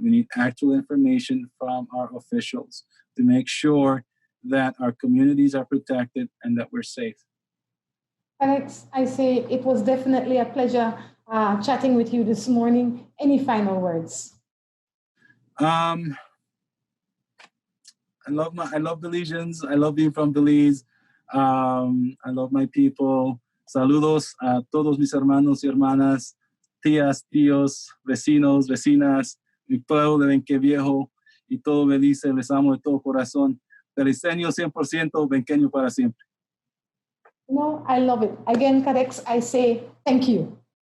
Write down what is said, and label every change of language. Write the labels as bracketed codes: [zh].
[en] We need actual information from our officials to make sure that our communities are protected and that we're safe. Alex, I say it was definitely a pleasure chatting with you this morning. Any final words? I love Belizeans. I love being from Belize. I love my people. [es] Saludos a todos mis hermanos y hermanas, tías, tíos, vecinos, vecinas, mi pueblo de Benque Viejo y todo Belice. Les amo de todo corazón. Beliceño 100%, benqueño para siempre. [en] No, I love it. Again, Cadex, I say thank you.